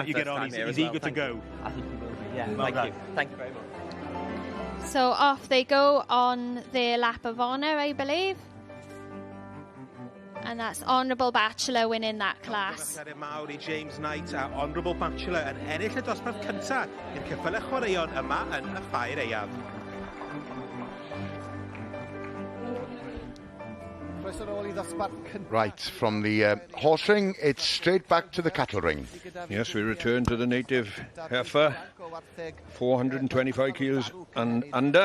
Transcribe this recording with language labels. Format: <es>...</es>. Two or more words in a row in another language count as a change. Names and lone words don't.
<en>You get on, he's eager to go. I think he will be, yeah. Well Thank you. Thank you very much. So off they go on their lap of honour, I believe. And that's Honourable Bachelor winning that class.</en> <cy>James Knight a Honourable Bachelor yn ennill y dosbarth cyntaf i'r ceffylau chwaraeon yma yn y Ffair Aeaf.</cy> <en>Right, from the horse ring, it's straight back to the cattle ring. Yes, we return to the native heifer, 425 kilos and under.</en>